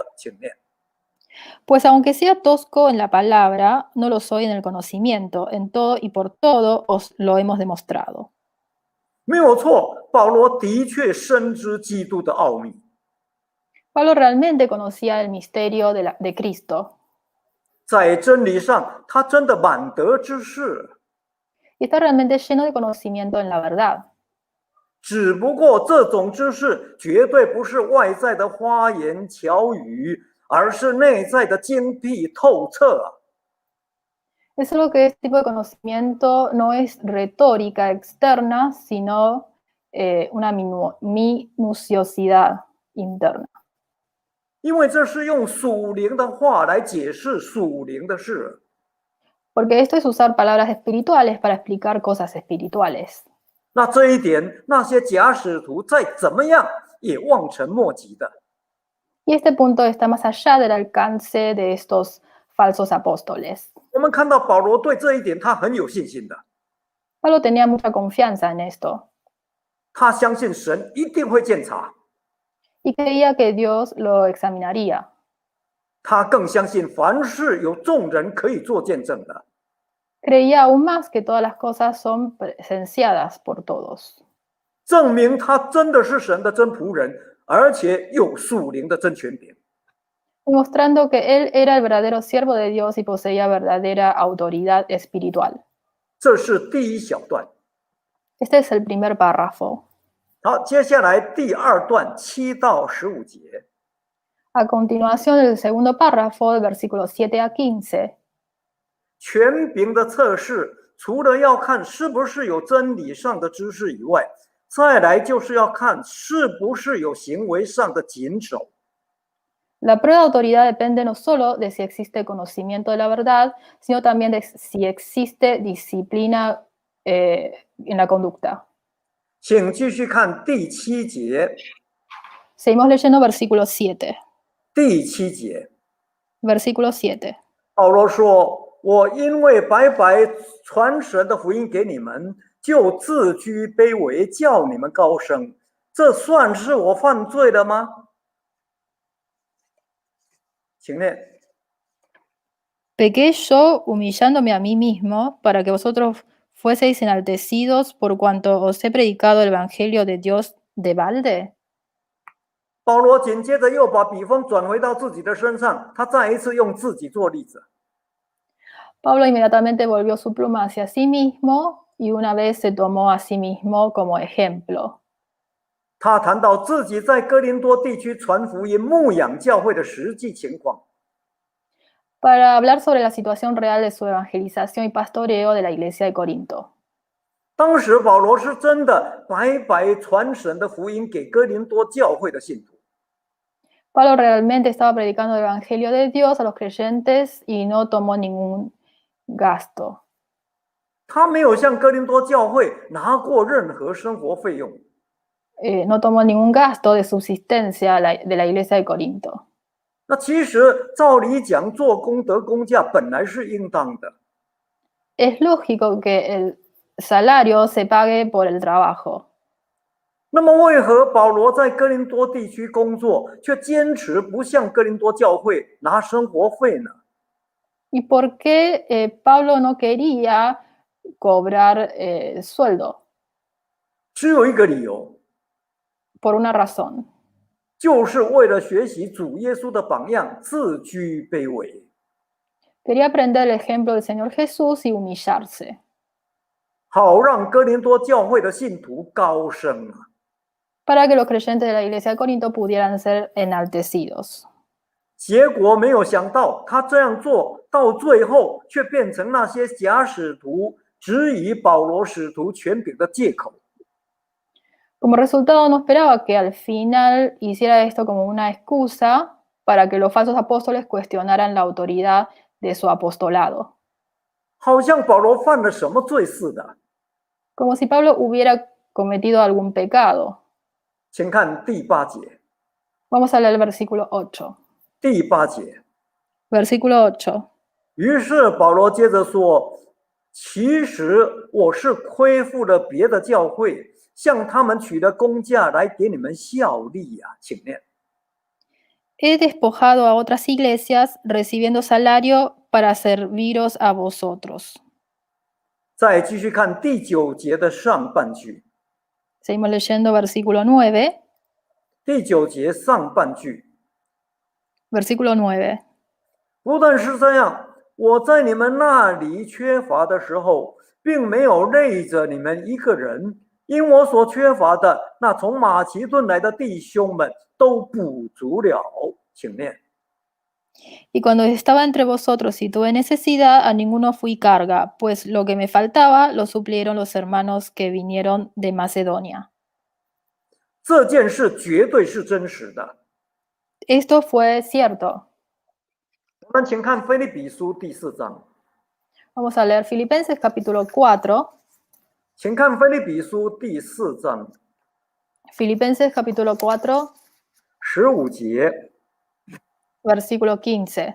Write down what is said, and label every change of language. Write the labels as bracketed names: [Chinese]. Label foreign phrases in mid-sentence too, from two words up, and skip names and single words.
[Chinese] 请念。 [Spanish] Pues aunque sea tosco en la palabra, no lo soy en el conocimiento, en todo y por todo os lo hemos demostrado. [Chinese] 没有错，保罗的确深知基督的奥秘。 [Spanish] Pablo realmente conocía el misterio de Cristo. [Chinese] 在真理上，他真的满得知识。 [Spanish] Y está realmente lleno de conocimiento en la verdad. [Chinese] 只不过这种知识绝对不是外在的花言巧语，而是内在的精辟透彻。 [Spanish] Es solo que este tipo de conocimiento no es retórica externa, sino una minuciosidad interna. [Chinese] 因为这是用属灵的话来解释属灵的事。 [Spanish] Porque esto es usar palabras espirituales para explicar cosas espirituales. [Chinese] 那这一点，那些假使徒再怎么样也望尘莫及的。 [Spanish] Y este punto está más allá del alcance de estos falsos apóstoles. [Chinese] 我们看到保罗对这一点他很有信心的， [Spanish] Pablo tenía mucha confianza en esto [Chinese] 他相信神一定会鉴察， [Spanish] y creía que Dios lo examinaría. [Chinese] 他更相信凡事有众人可以做见证的。 [Spanish] Creía aún más que todas las cosas son presenciadas por todos. [Chinese] 证明他真的是神的真仆人，而且有属灵的真权柄。 [Spanish] Mostrando que él era el verdadero siervo de Dios y poseía verdadera autoridad espiritual. [Chinese] 这是第一小段。 [Spanish] Este es el primer párrafo. [Chinese] 好，接下来第二段7到15节。 [Spanish] A continuación, el segundo párrafo, de versículos 7 a 15. [Chinese] 权柄的测试，除了要看是不是有真理上的知识以外，再来就是要看是不是有行为上的谨守。 [Spanish] La prueba de autoridad depende no solo de si existe conocimiento de la verdad, sino también de si existe disciplina en la conducta. [Chinese] 请继续看第7节。 [Spanish] Seguimos leyendo versículo 7. [Chinese] 第7节， [Spanish] Versículo 7. [Chinese] 保罗说：“我因为白白传神的福音给你们，就自居卑微，叫你们高升，这算是我犯罪了吗？” 请念。 [Spanish] ¿Pequé yo humillándome a mí mismo para que vosotros fueseis enaltecidos por cuanto os he predicado el evangelio de Dios de balde? [Chinese] 保罗紧接着又把笔锋转回到自己的身上，他再一次用自己做例子。 [Spanish] Pablo inmediatamente volvió su pluma hacia sí mismo y una vez se tomó a sí mismo como ejemplo. [Chinese] 他谈到自己在哥林多地区传福音、牧养教会的实际情况。 [Spanish] Para hablar sobre la situación real de su evangelización y pastoreo de la iglesia de Corinto. [Chinese] 当时保罗是真的白白传神的福音给哥林多教会的信徒。 [Spanish] Pablo realmente estaba predicando el evangelio de Dios a los creyentes y no tomó ningún gasto. [Chinese] 他没有向哥林多教会拿过任何生活费用。 [Spanish] No tomó ningún gasto de subsistencia de la iglesia de Corinto. [Chinese] 那其实照理讲，做工得工价本来是应当的。 [Spanish] Es lógico que el salario se pague por el trabajo. [Chinese] 那么为何保罗在哥林多地区工作，却坚持不向哥林多教会拿生活费呢？ [Spanish] ¿Y por qué Pablo no quería cobrar sueldo? [Chinese] 只有一个理由， [Spanish] Por una razón. [Chinese] 就是为了学习主耶稣的榜样，自居卑微。 [Spanish] Quería aprender el ejemplo del Señor Jesús y humillarse. [Chinese] 好让哥林多教会的信徒高升啊！ [Spanish] Para que los creyentes de la iglesia de Corinto pudieran ser enaltecidos. [Chinese] 结果没有想到，他这样做到最后，却变成那些假使徒质疑保罗使徒权柄的借口。 [Spanish] Como resultado, no esperaba que al final hiciera esto como una excusa para que los falsos apóstoles cuestionaran la autoridad de su apostolado. [Chinese] 好像保罗犯了什么罪似的。 [Spanish] Como si Pablo hubiera cometido algún pecado. [Chinese] 请看第8节。 [Spanish] Vamos a leer el versículo 8. [Chinese] 第8节。 [Spanish] Versículo 8. [Chinese] 于是保罗接着说：“其实我是亏负了别的教会，向他们取了工价来给你们效力呀。” 请念。 [Spanish] He despojado a otras iglesias recibiendo salario para serviros a vosotros. [Chinese] 再继续看第9节的上半句。 [Spanish] Seguimos leyendo versículo 9. [Chinese] 第9节上半句。 [Spanish] Versículo 9. [Chinese] 不但是这样，我在你们那里缺乏的时候，并没有累着你们一个人，因我所缺乏的，那从马其顿来的弟兄们都补足了。请念。 [Spanish] Y cuando estaba entre vosotros y tuve necesidad, a ninguno fui carga, pues lo que me faltaba lo suplieron los hermanos que vinieron de Macedonia. [Chinese] 这件事绝对是真实的。 [Spanish] Esto fue cierto. [Chinese] 我们请看腓立比书第4章。 [Spanish] Vamos a leer Filipenses capítulo 4. [Chinese] 请看腓立比书第4章 [Spanish] Filipenses capítulo 4, [Chinese] 15 节。 [Spanish] versículo 15.